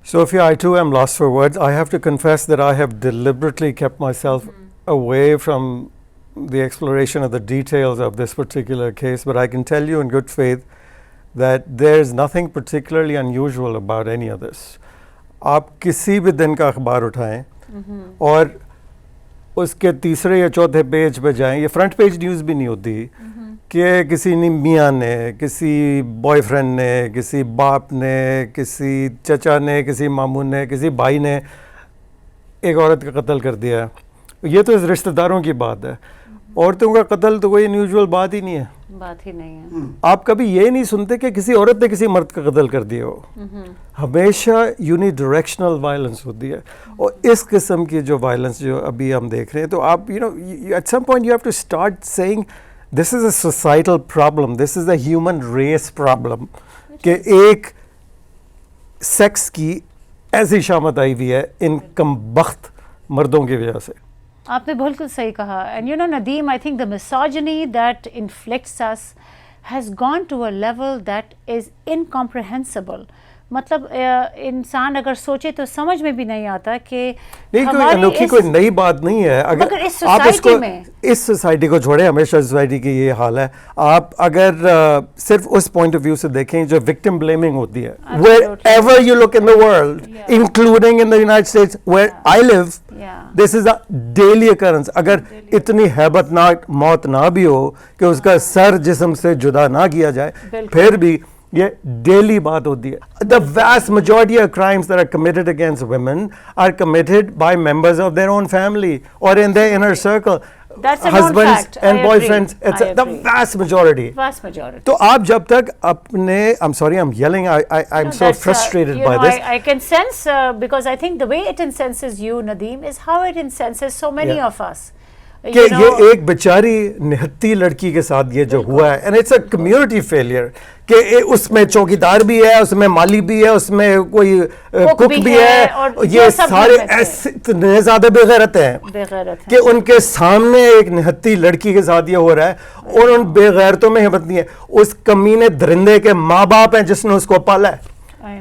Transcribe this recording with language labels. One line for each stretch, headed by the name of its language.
English: Sophia, I too am lost for words. I have to confess that I have deliberately kept myself away from the exploration of the details of this particular case, but I can tell you in good faith that there's nothing particularly unusual about any of this.
Urdu: آپ کسی بھی دن کا اخبار اٹھائیں اور اس کے تیسرے یا چوتھے پیج پہ جائیں, یہ فرنٹ پیج نیوز بھی نہیں ہوتی کہ کسی میاں نے, کسی بوائے فرینڈ نے, کسی باپ نے, کسی چچا نے, کسی ماموں نے, کسی بھائی نے ایک عورت کا قتل کر دیا. یہ تو رشتہ داروں کی بات ہے. عورتوں کا قتل تو کوئی انیوژول بات ہی نہیں ہے. بات ہی نہیں ہے. آپ کبھی یہ نہیں سنتے کہ کسی عورت نے کسی مرد کا قتل کر دیا ہو. ہمیشہ یونی ڈائریکشنل وائلنس ہوتی ہے, اور اس قسم کی جو وائلنس جو ابھی ہم دیکھ رہے ہیں, تو آپ
English: at some point you have to start seeing this is a societal problem, this is a human race problem,
Urdu: کہ ایک سیکس کی ایسی شامت آئی ہوئی ہے ان کمبخت مردوں کی وجہ سے. آپ نے بالکل صحیح کہا.
English: And Nadeem, I think the misogyny that inflicts us has gone to a level that is incomprehensible.
Urdu: مطلب انسان اگر سوچے تو سمجھ میں بھی نہیں آتا کہ انوکھی کوئی نئی بات نہیں ہے. اگر آپ اس سوسائٹی کو چھوڑیں, ہمیشہ سوسائٹی کی یہ حال ہے. آپ اگر صرف اس پوائنٹ آف ویو سے دیکھیں جو وکٹم بلیمنگ ہوتی ہے,
English: wherever you look in the world, including in the United States where I live, this is a daily occurrence.
Urdu: اگر اتنی ہیبت ناک موت نہ بھی ہو کہ اس کا سر جسم سے جدا نہ کیا جائے, پھر بھی یہ ڈیلی بات ہوتی ہے.
English: The vast majority of crimes that are committed against women are committed by members of their own family or in their inner circle. That's a husbands fact. And boyfriends. It's the vast majority. Vast majority.
Urdu: تو آپ جب تک اپنے,
English: I'm sorry, I'm yelling. I'm so frustrated by this. I can sense, because I think the way it incenses you, Nadeem, is how it incenses so many of us.
Urdu: کہ یہ ایک بیچاری نہتی لڑکی کے ساتھ یہ جو ہوا ہے,
English: and it's a community failure,
Urdu: کہ اس میں چوکیدار بھی ہے, اس میں مالی بھی ہے, اس میں کوئی کک بھی ہے, یہ سارے اتنے زیادہ بے غیرت ہیں کہ ان کے سامنے ایک نہتی لڑکی کے ساتھ یہ ہو رہا ہے, اور ان بے غیرتوں میں ہمت نہیں ہے. اس کمینے درندے کے ماں باپ ہیں جس نے اس کو پالا ہے.